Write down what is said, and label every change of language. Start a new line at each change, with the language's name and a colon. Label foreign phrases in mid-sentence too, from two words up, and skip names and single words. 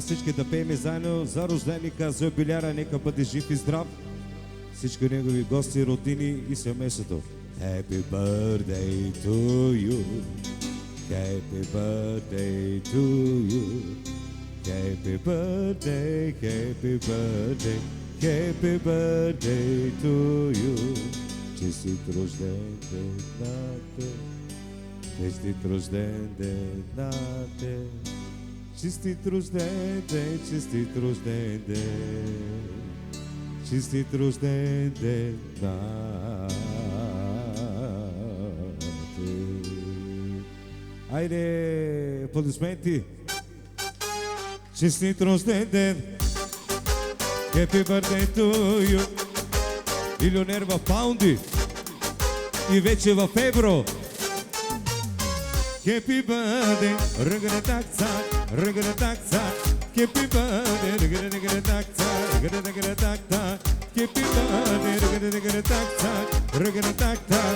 Bulgarian: всички да пеем заедно за рожденика, за юбиляра, нека бъде жив и здрав. Всички негови гости, родини и семейството.
English: Happy birthday to you. Happy birthday to you. Happy birthday, happy birthday, happy birthday to you.
Bulgarian: Честит рожден ден на те. Честит рожден ден на те. Честит рожден ден, честит рожден ден, честит рожден ден на те. Айде, аплодисменти! Честит рожден ден!
English: Happy birthday to you!
Bulgarian: Милионер в паунди и вече в евро.
English: Happy birthday, rugga-da-tak-tak, rugga-da-tak-tak. Happy birthday, rugga-da-tak-tak, rugga-da-tak-tak. Happy birthday, rugga-da-tak-tak, rugga-da-tak-tak.